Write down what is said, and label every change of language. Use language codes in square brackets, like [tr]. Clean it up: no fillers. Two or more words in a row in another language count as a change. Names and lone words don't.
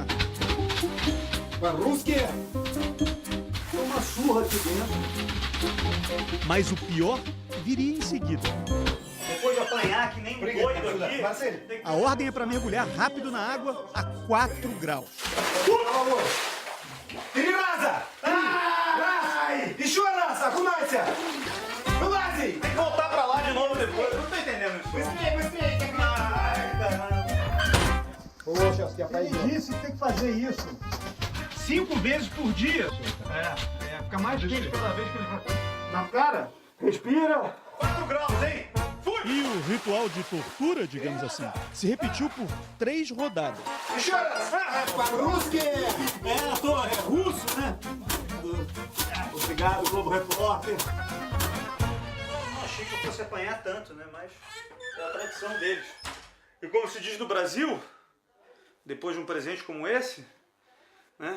[pt] Rússia! Tem uma surra aqui dentro. Mas o pior viria em seguida. Depois de apanhar que nem um doido aqui, a ordem é para mergulhar rápido na água a 4 graus. [ru] Три раза! Ai! Еще раз! Окунайся! Вылази! [pt] Tem que voltar pra lá de novo depois. Não tô entendendo isso. Bыстрее! Ai, caramba! Ô, Celso, ele disse que tem que fazer isso 5 vezes por dia. Fica mais quente toda vez que ele vai. Na cara, respira. 4 graus, hein? Fui! E o ritual de tortura, digamos assim, se repetiu por 3 rodadas. [ru] Еще раз! По-русски! [pt] É russo, né? Obrigado, Globo Repórter. Não achei que eu fosse apanhar tanto, né? Mas é a tradição deles. E como se diz no Brasil, depois de um presente como esse, né?